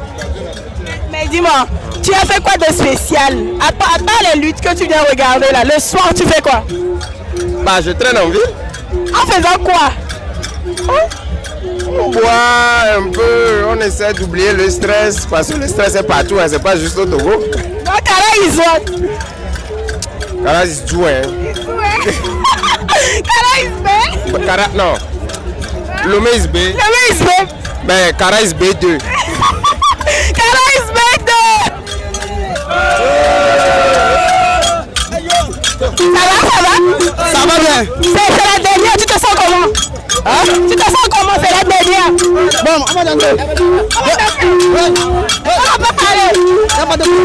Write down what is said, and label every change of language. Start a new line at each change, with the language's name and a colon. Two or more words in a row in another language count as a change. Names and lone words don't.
French: Mais dis-moi, tu as fait quoi de spécial? À part les luttes que tu viens regarder là, le soir tu fais quoi? Bah, je traîne en ville. En faisant quoi? On boit un peu, on essaie d'oublier le stress, parce que le stress est partout, hein, c'est pas juste au Togo.
English: Donc Kara is what? Kara is joué. Kara is B? Kara, non. Lomé is B. Lomé is B? Ben, Kara is B2. Kara is B2!
French: Ça va? Ça va bien. C'est la dernière, tu te sens comment? Hein? Tu te sens comment? C'est la dernière. Bon, on va danser. On va parler.